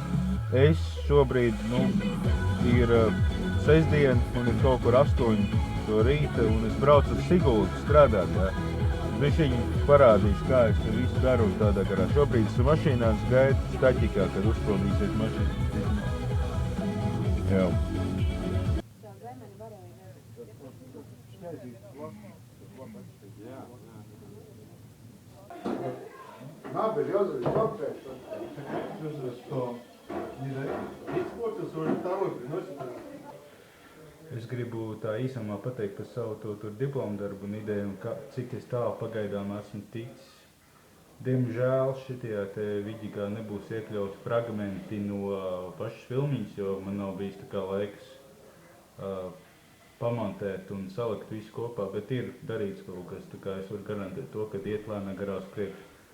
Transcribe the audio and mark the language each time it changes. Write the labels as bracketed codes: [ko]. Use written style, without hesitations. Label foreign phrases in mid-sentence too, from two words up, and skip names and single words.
[lv] Es šobrīd, ir sestdien un ir kaut kur 8 no rīta, un es braucu uz Sigultu strādāt, jā. Bišķiņi parādīs, kā es te visu daru un tādā garā. Šobrīd es mašīnās gaidu staķikā, kad uzpildīsies mašīnas. Jā. [ru] Березовый, добрый. Что? Не испортился, уже второй приносит. [lv] Es gribu tā īsumā pateikt par savu tur diplomu darbu un ideju un cik es tālu pagaidām esmu ticis. Diemžēl šitajā te vidīgā nebūs iekļauts fragmenti no pašas filmiņas, jo man nav bijis tā kā laiks pamontēt un salikt visu kopā, bet ir darīts kaut kas, tā kā es varu garantēt to, ka iet lēnā garā uz priekšu.